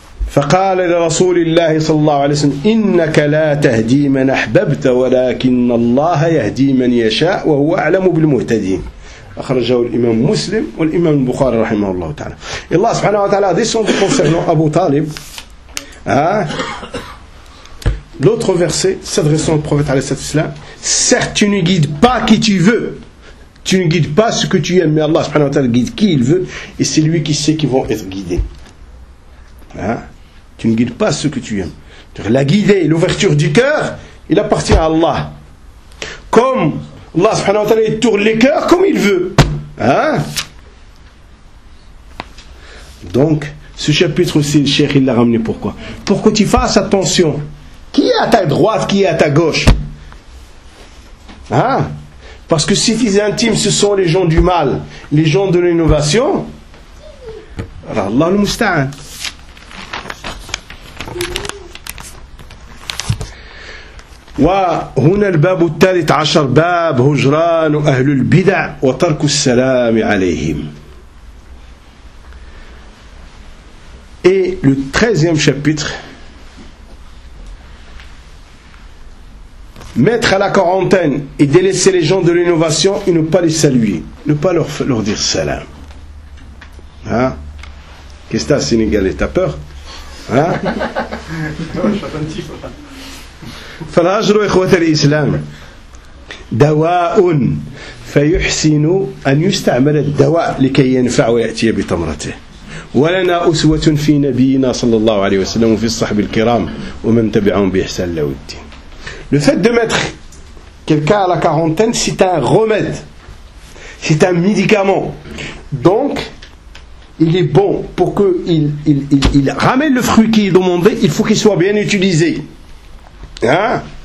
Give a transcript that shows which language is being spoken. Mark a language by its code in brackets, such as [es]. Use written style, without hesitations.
[ar] فقال لرسول الله صلى الله عليه وسلم إنك لا تهدي من أحببت ولكن الله يهدي من يشاء وهو أعلم بالمهتدين أخرجه الإمام مسلم والإمام البخاري رحمه الله تعالى. الله سبحانه وتعالى ذيسون [fr] concerne [ar] أبو طالب. [fr] L'autre verset s'adressant au prophète [ar] عليه الصلاة والسلام: [fr] Certes, tu ne guides pas qui tu veux. Tu ne guides pas ce que tu aimes, mais Allah subhanahu wa ta'ala guide qui il veut, et c'est lui qui sait qu'ils vont être guidés. Hein? Tu ne guides pas ce que tu aimes. La guider, l'ouverture du cœur, il appartient à Allah. Comme Allah subhanahu wa ta'ala tourne les cœurs comme il veut. Hein? Donc, ce chapitre aussi, le cheikh, il l'a ramené pourquoi? Pour que tu fasses attention. Qui est à ta droite, qui est à ta gauche? Hein? Parce que si tes intimes, ce sont les gens du mal, les gens de l'innovation, alors Allah le Musta'an. [ar] وهنا الباب الثالث عشر باب هجران أهل البدع وترك السلام عليهم. [fr] Et le 13e chapitre, mettre à la quarantaine et délaisser les gens de l'innovation et ne pas les saluer, ne pas leur dire salam. Hein? Qu'est-ce que t'as, Sénégalais? T'as peur? Hein? [ar] فالهجر إخوة الإسلام دواء فيحسن أن يستعمل الدواء لكي ينفع ويأتي بثمرته ولنا أسوة في نبينا صلى الله عليه وسلم وفي الصحب الكرام ومن تبعهم بإحسان له الدين. [fr] Le fait de mettre quelqu'un à la quarantaine, c'est un remède, c'est un médicament. Donc, il est bon pour qu'il ramène le fruit qui est demandé, il faut qu'il soit bien utilisé. Hein?